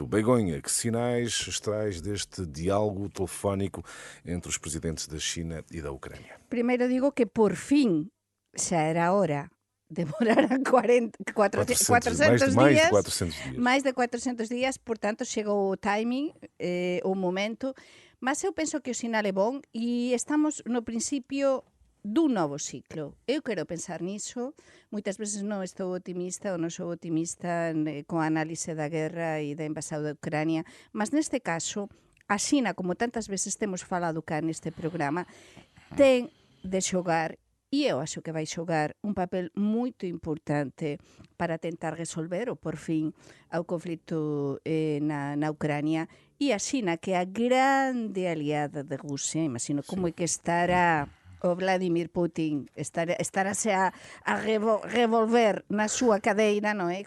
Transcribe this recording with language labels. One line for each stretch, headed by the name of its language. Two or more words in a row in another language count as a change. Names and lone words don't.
Galician: Begonha, que sinais extrais deste diálogo telefónico entre os presidentes da China e da Ucrânia? Primeiro digo que por fin xa era hora. Demoraran 400 mais días. de 400 dias. Mais de 400 días, portanto, chegou o timing, o momento. Mas eu penso que o sinal é bon e estamos no principio dun novo ciclo. Eu quero pensar niso. Moitas veces non estou optimista ou non sou optimista con a análise da guerra e da invasão da Ucrania, mas neste caso, a China, como tantas veces temos falado cá neste programa, ten de xogar, e eu acho que vai xogar un papel moito importante para tentar resolver ou por fin ao conflito na Ucrania, e a China, que é a grande aliada de Rusia, imagino como é que estará o Vladimir Putin, estarase a revolver na súa cadeira, non é?